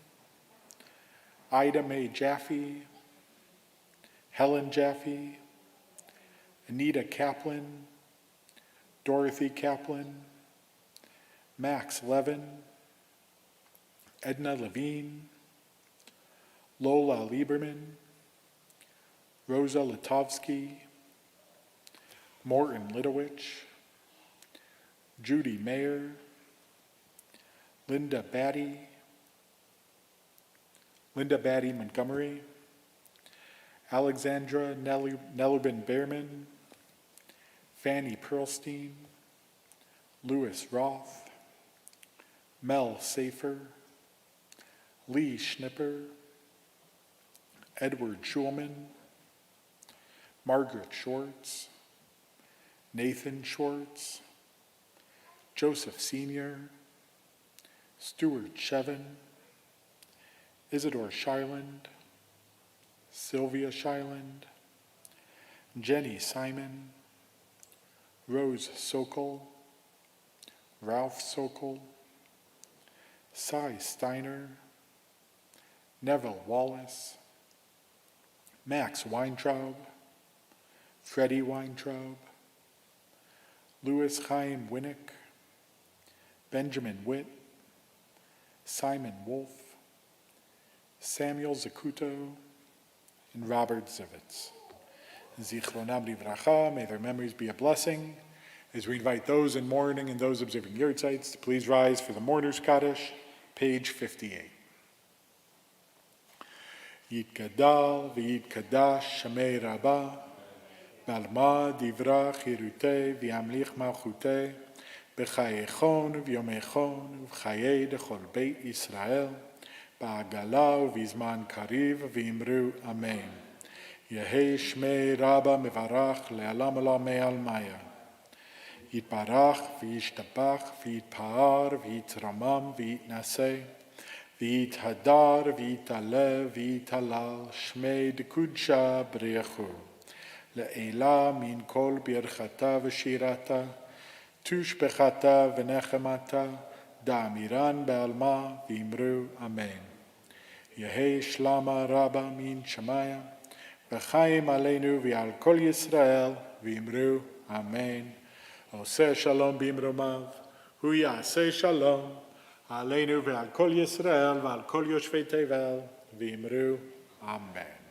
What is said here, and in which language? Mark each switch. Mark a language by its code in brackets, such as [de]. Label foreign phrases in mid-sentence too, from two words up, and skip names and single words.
[en] Ida Mae Jaffe, Helen Jaffe, Anita Kaplan, Dorothy Kaplan, Max Levin, Edna Levine, Lola Lieberman, Rosa Litovsky, Morton Litowich, Judy Mayer, Linda Batty Montgomery, Alexandra Nellerman Behrman, Fanny Perlstein, Louis Roth, Mel Safer, Lee Schnipper, Edward Schulman, Margaret Schwartz, Nathan Schwartz, Joseph Sr., Stuart Shevin, Isidore Shiland, Sylvia Shiland, Jenny Simon, Rose Sokol, Ralph Sokol, Cy Steiner, Neville Wallace, Max Weintraub, Freddie Weintraub, Louis Chaim Winnick, Benjamin Witt, Simon Wolf, Samuel Zakuto, and Robert Zivitz. [he] זכרונם לברכה, [en] may their memories be a blessing. As we invite those in mourning and those observing yurtzites to please rise for the Mourner's Kaddish, page 58. [arc] יתגדל ויתקדש שמה רבא בעלמא די ברא כרעותה וימליך מלכותה בחייכון וביומיכון ובחיי דכל בית ישראל, בעגלא ובזמן קריב ואמרו אמן. יהא שמה רבא מברך לעלם עלם מעלמיא. יתברך וישתבח ויתפאר ויתרומם ויתנשא ויתהדר ויתעלה ויתהלל שמה דקודשא בריך הוא לעלא מן כל ברכתא ושירתא תשבחתא ונחמתא דאמירן בעלמא ואמרו אמן. יהא שלמא רבא מן שמיא [he] וחיים עלינו ועל כל ישראל [arc] ואמרו אמן. [he] עושה שלום במרומיו הוא יעשה שלום עלינו ועל כל ישראל ועל כל יושבי תבל ואמרו אמן.